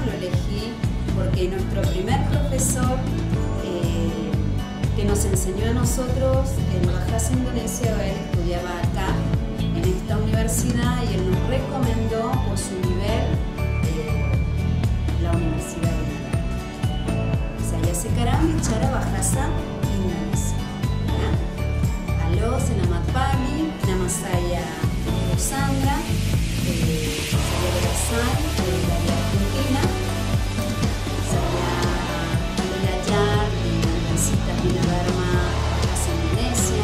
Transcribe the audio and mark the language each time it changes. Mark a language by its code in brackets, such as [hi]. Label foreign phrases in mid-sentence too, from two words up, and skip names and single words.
[es] Lo elegí porque nuestro primer profesor que nos enseñó a nosotros en Bahasa Indonesia, él estudiaba acá en esta universidad y él nos recomendó por su nivel la Universidad Bina Dharma. [id] Saya sekarang bicara bahasa Indonesia. Ya. Halo, selamat pagi. Nama saya Sandra. Saya berasal dari Argentina. Saya belajar di Universitas Bina Dharma Bahasa Indonesia.